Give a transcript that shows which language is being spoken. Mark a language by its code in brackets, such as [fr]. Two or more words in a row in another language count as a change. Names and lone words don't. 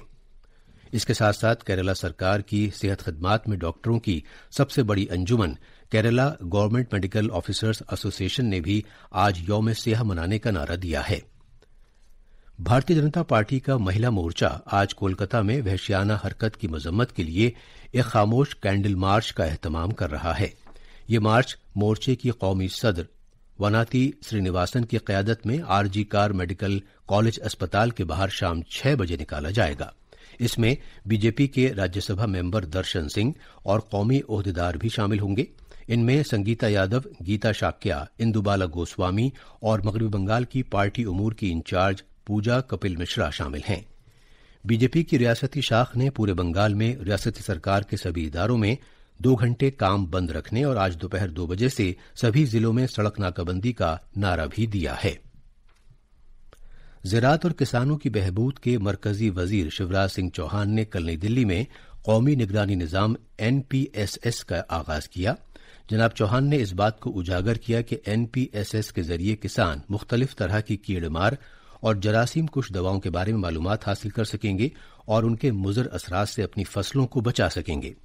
[ur] اس کے ساتھ ساتھ کیرالہ سرکار کی صحت خدمات میں ڈاکٹروں کی سب سے بڑی انجمن کیرالہ گورنمنٹ میڈیکل آفیسرز ایسوسی ایشن نے بھی آج یوم صحت منانے کا نعرہ دیا ہے. بھارتیہ جنتا پارٹی کا مہیلا مورچہ آج کولکاتا میں وحشیانہ حرکت کی مذمت کے لیے ایک خاموش [en] candle march [ur] کا اہتمام کر رہا ہے. یہ مارچ مورچے کی قومی صدر وناتی سرینیواسن کی قیادت میں RG کار میڈیکل کالج اسپتال کے باہر شام 6 بجے نکالا جائے گا۔ اس میں BJP کے راجیہ سبھا ممبر درشن سنگھ اور قومی عہدیدار بھی شامل ہوں گے۔ ان میں سنگیتا یادو، گیتا شاکیا، اندوبالا گوسوامی اور مغربی بنگال کی پارٹی امور کی انچارج پوجا کپل مشرا شامل ہیں۔ BJP کی ریاستی شاخ نے پورے بنگال میں ریاستی سرکار کے سبھی اداروں میں 2 گھنٹے کام بند رکھنے اور آج دوپہر 2 بجے سے سبھی ضلعوں میں سڑک ناکہ بندی کا نعرہ بھی دیا ہے۔ زراعت اور کسانوں کی بہبود کے مرکزی وزیر شیوراج سنگھ چوہان نے کل نئی دلی میں قومی نگرانی نظام NPSS کا آغاز کیا۔ جناب چوہان نے اس بات کو اجاگر کیا کہ NPSS کے ذریعے کسان مختلف طرح کی کیڑے مار اور جراثیم کش دواؤں کے بارے میں معلومات حاصل کر سکیں گے اور ان کے مضر اثرات سے اپنی فصلوں کو بچا سکیں گے۔